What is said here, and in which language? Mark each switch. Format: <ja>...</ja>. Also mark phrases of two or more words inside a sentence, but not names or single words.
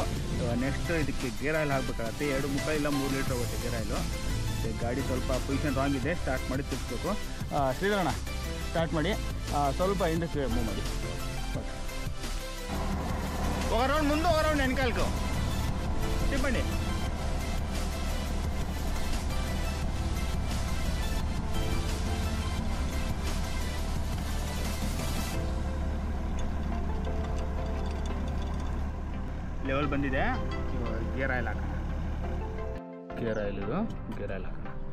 <kn>ನೆಕ್ಸ್ಟ್ ಇದಕ್ಕೆ</kn> <en>gear oil</en> <kn>ಹಾಕಬೇಕಾಗತ್ತೆ. 2.5 ಇಲ್ಲ 3 ಲೀಟ್ರ್ ಹೋಗುತ್ತೆ</kn> <en>gear oil.</en> <kn>ಗಾಡಿ ಸ್ವಲ್ಪ</kn> <en>position wrong</en> <kn>ಇದೆ, ಸ್ಟಾರ್ಟ್ ಮಾಡಿ ತಿರ್ಸ್ಬೇಕು. ಶ್ರೀಧರಣ್ಣ ಸ್ಟಾರ್ಟ್ ಮಾಡಿ, ಸ್ವಲ್ಪ</kn> <en>industry move</en> <kn>ಮಾಡಿ.</kn> <te>ఒక రౌండ్ ముందు ఒక రౌండ్ వెనకాలకు తిప్పండి.</te> <kn>ಲೆವೆಲ್ ಬಂದಿದೆ.</kn> <en>gear oil</en> <kn>ಹಾಕೋಣ.</kn> <en>gear oil</en> <kn>ಇದು,</kn> <en>gear oil</en> <kn>ಹಾಕೋಣ.</kn>